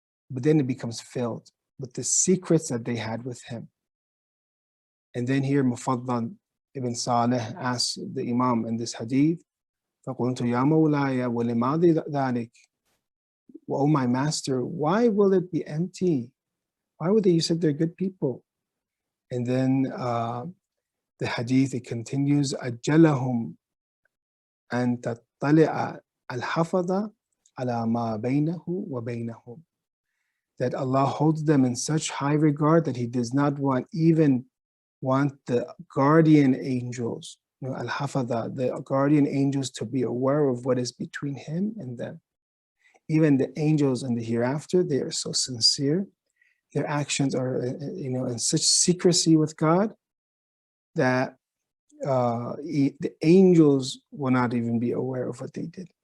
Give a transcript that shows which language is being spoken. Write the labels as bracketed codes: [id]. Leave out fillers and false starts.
[en] But then it becomes filled with the secrets that they had with him. And then here Mufaddal ibn Saleh asks the Imam in this hadith, [ar] فَقُلْتُ يَا مَوْلَايَ وَلِمَاذِ ذَلِكَ? [en] Oh my master, why will it be empty? Why would you say they're good people? And then the hadith, it continues, [ar] أَجَّلَهُمْ أَن تَطَّلِعَ الْحَفَظَ عَلَى مَا بَيْنَهُ وَبَيْنَهُمْ. [en] That Allah holds them in such high regard that he does not want the guardian angels, al-hafadha, the guardian angels, to be aware of what is between him and them. Even the angels in the hereafter, they are so sincere. Their actions are, in such secrecy with God that the angels will not even be aware of what they did.